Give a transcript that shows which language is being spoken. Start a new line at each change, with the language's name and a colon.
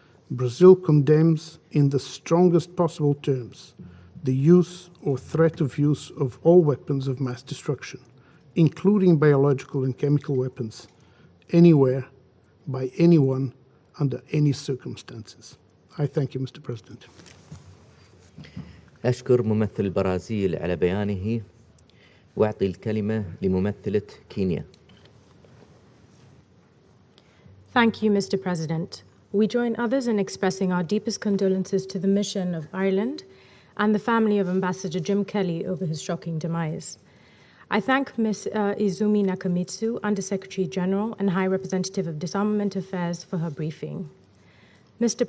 English: Brazil condemns in the strongest possible terms the use or threat of use of all weapons of mass destruction, including biological and chemical weapons, anywhere, by anyone, under any circumstances. I thank you, Mr. President.
Arabic: أشكر ممثل البرازيل على بيانه وأعطي الكلمة لممثلة كينيا.
English: Thank you, Mr. President. We join others in expressing our deepest condolences to the mission of Ireland and the family of Ambassador Jim Kelly over his shocking demise. I thank Ms. Izumi Nakamitsu, Undersecretary General and High Representative of Disarmament Affairs, for her briefing. Mr.